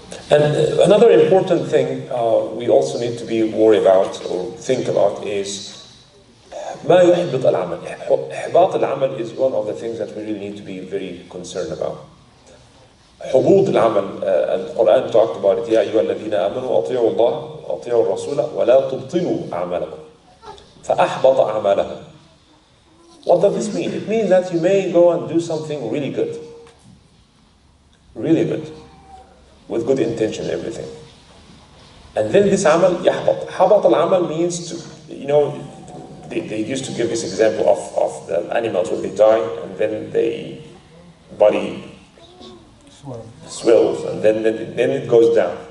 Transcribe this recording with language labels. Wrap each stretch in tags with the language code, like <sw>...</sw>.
<en>And another important thing we also need to be worried about or think about is</en> <ar>ما يحبط العمل. إحباط العمل</ar> <en>is one of the things that we really need to be very concerned about.</en> <ar>حبوط العمل, القرآن</ar> <en>talked about it.</en> <ar>يا أيها الذين آمنوا أطيعوا الله وأطيعوا الرسول ولا تبطلوا أعمالكم فأحبط أعمالهم.</ar> <en>What does this mean? It means that you may go and do something really good, with good intention and everything, and then this amal</en> <ar>يحبط. حبط العمل</ar> <en>means to, you know, they used to give this example of the animals when they die and then they body swells and then it goes down.</en>